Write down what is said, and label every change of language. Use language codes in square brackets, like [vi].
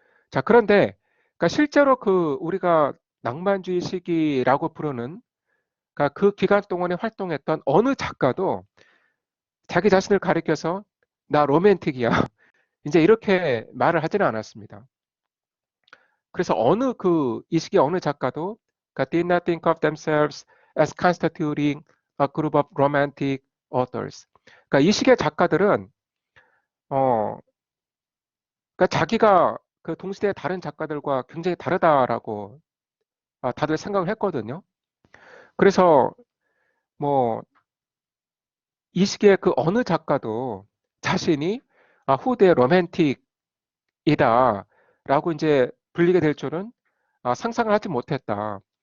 [ko] 자, 그런데 그러니까 실제로 그 우리가 낭만주의 시기라고 부르는 그러니까 그 기간 동안에 활동했던 어느 작가도 자기 자신을 가리켜서 나 로맨틱이야. 이제 이렇게 말을 하지는 않았습니다. 그래서 어느 그 이 시기 어느 작가도 그러니까 [en] did not think of themselves as constituting a group of romantic authors. [ko] 그러니까 이 시기의 작가들은 어 그러니까 자기가 그 동시대 다른 작가들과 굉장히 다르다라고 다들 생각을 했거든요. 그래서 뭐 이 시기에 그 어느 작가도 자신이 후대 로맨틱이다라고 이제 불리게 될 줄은 상상을 하지 못했다.